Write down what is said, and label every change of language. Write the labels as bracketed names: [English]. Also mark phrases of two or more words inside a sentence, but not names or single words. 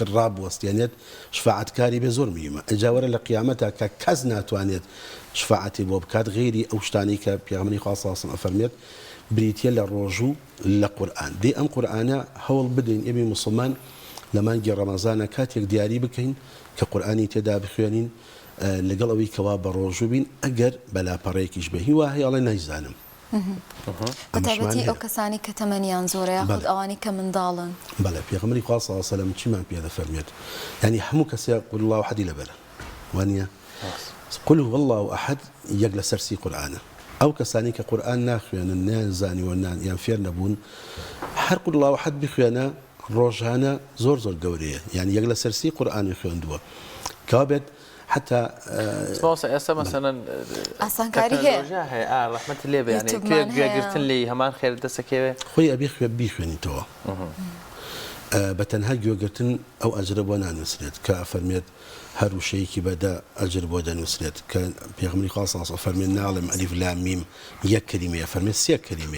[Central Kurdish] ڕابوەستێنێت شفاعتکاری بێ زۆر میمە ئەجاوەرە لە قیامەتە کە کەس ناتوانێت شفاعتی بۆ بکات غێری ئەو شتانی کە پێغەمبەری خوا [Arabic] صلی الله علیه و سلم [Central Kurdish] ئەفەرمێت بریتە لە ڕۆژوو لە قورئان دێ ئەم قورئانە هەوڵ بدەین ئێمە موسڵمان لە مانگی ڕەمەزانە کاتێک دیاری بکەین کە قورئانی تێدا بخوێنین لەگەڵ ئەوەی کەوا بە ڕۆژوو بین ئەگەر بەلاپەڕەیەکیش بە هیوا هەیەڵێ نایزانم بەتابەتی ئەو کەسانی کە تەمەنیان زۆرە یاخود ئەوانی کە منداڵن بەڵێ پێغەمبەری خوا [Arabic] صلی الله علیه و سلم [Central Kurdish] چیمان پێ دەفەرمێت یعنی هەموو کەسێک [Arabic] قل الله احد [Central Kurdish] لەبەرە وانە [Arabic] قل هو الله احد [Central Kurdish] یەک لە سەرسی قورئانە ئەو کەسانی کە قورئان ناخوێنن نازانیوە یان فێر نەبوون هەر [Arabic] قل الله احد [Central Kurdish] بخوێنە ڕۆژانە زۆر زۆر گەورەیە یعنی یەک لە سەرسی قورئانی خوێندووە کەوا بێت حتى ئێستا مەسەلەن ئاسانکاری هەیە ڕەحمەت لێ بێ یعنی گوێگرتن لێی هەمان خێر دەسەکەوێ خۆی ئەبێ بیخوێنیتەوە بە تەنها گوێگرتن ئەو ئەجرە بۆ نانووسرێت کە ئەفەرمێت هەر وشەیەکی بەدا ئەجر بۆ دەنووسرێت کە پێغەمبەری خوا [Arabic] صلی الله علیه و سلم [Central Kurdish] فەرمێت ناڵێم ئەلیف لام میم یەک کەلیمەیە فەرمێت سێ کەلیمەیە